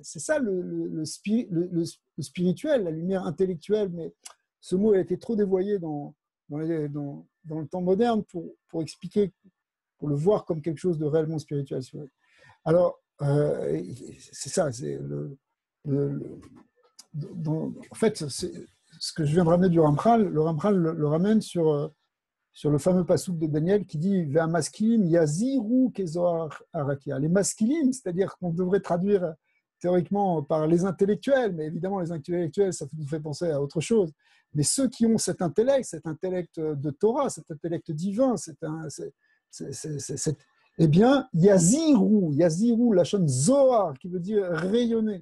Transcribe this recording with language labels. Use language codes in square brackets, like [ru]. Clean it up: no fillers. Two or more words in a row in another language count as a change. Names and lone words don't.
[fr] C'est ça le spirituel, la lumière intellectuelle, mais ce mot a été trop dévoyé dans le temps moderne pour expliquer, pour le voir comme quelque chose de réellement spirituel. Alors, c'est ça, en fait, ce que je viens de ramener du Ramchal, le Ramchal le ramène sur le fameux passouk de Daniel qui dit « [he] והמשכילים יזהירו כזהר הרקיע ». [fr] Les maskilim, c'est-à-dire qu'on devrait traduire théoriquement par les intellectuels, mais évidemment les intellectuels, ça nous fait penser à autre chose. Mais ceux qui ont cet intellect de Torah, cet intellect divin, eh bien, Yaziru, la chaîne Zohar, qui veut dire rayonner.